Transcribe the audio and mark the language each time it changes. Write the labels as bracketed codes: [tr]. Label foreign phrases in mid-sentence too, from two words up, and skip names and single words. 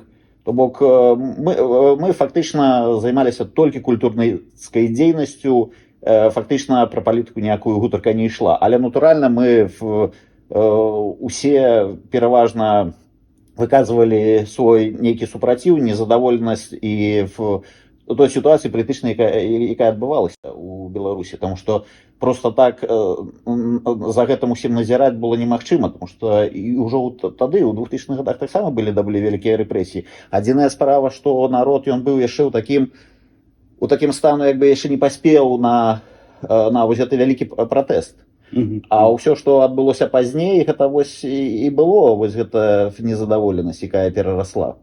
[be] То бок мы фактычна займаліся толькі культурніцкай дзейнасцю, фактычна пра палітыку ніякую гутарка не ішла. Але натуральна мы усе пераважна выказвалі свой нейкі супраціў, незадаволенасць і [uk] той ситуації політичної, яка відбувалася у Білорусі, тому що [be] просто так за гэтым усім назіраць было немагчыма, тому што і ўжо тады у 2000-х годах таксама былі даволі вялікія рэпрэсіі. Адзіная справа, што народ ён быў яшчэ у такім стану, як бы яшчэ не паспеў на вось гэты вялікі пратэст. А ўсё, што адбылося пазней, гэта вось і было вось гэта незадаволенасць, якая перарасла.